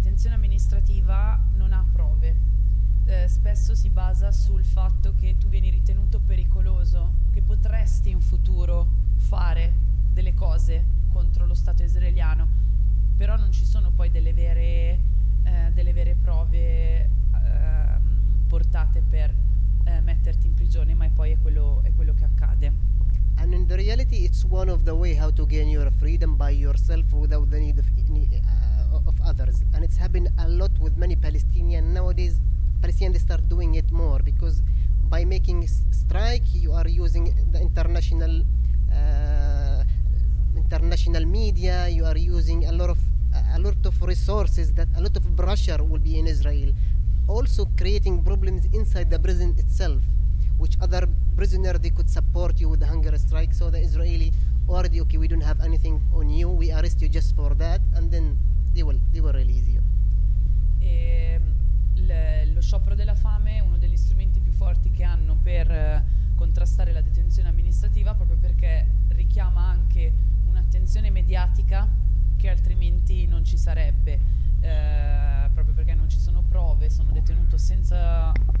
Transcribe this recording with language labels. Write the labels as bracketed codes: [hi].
[it] Amministrativa non ha prove, spesso si basa sul fatto che tu vieni ritenuto pericoloso, che potresti in futuro fare delle cose contro lo Stato israeliano, però non ci sono poi delle vere prove portate per metterti in prigione, ma poi è quello che accade. [en] And in the reality it's one of the way how to gain your freedom by yourself without the need of any of others, and it's happened a lot with many Palestinians nowadays. Palestinians they start doing it more because by making strike you are using the international media, you are using a lot of resources, that a lot of pressure will be in Israel, also creating problems inside the prison itself, which other prisoner they could support you with the hunger strike. So the Israeli already, okay, we don't have anything on you, we arrest you just for that, and then They will release you. [it] E lo sciopero della fame è uno degli strumenti più forti che hanno per contrastare la detenzione amministrativa, proprio perché richiama anche un'attenzione mediatica che altrimenti non ci sarebbe, proprio perché non ci sono prove, sono detenuto senza